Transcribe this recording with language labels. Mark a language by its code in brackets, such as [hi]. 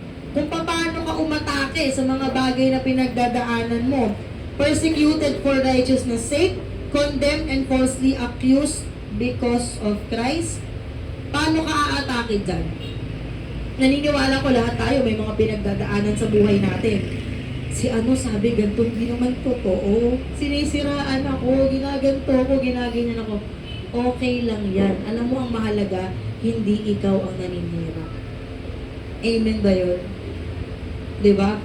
[tl] Kung paano ka umatake sa mga bagay na pinagdadaanan mo. [en] Persecuted for righteousness' sake, condemned and falsely accused because of Christ. [tl] Paano ka aatake dyan? Naniniwala ko lahat tayo may mga pinagdadaanan sa buhay natin. si ano sabi ganito, hindi naman totoo. Sinisiraan ako, ginaganto ako, ginaganyan ako. Okay lang yan. Alam mo, ang mahalaga, hindi ikaw ang naninira. Amen ba yun? Diba?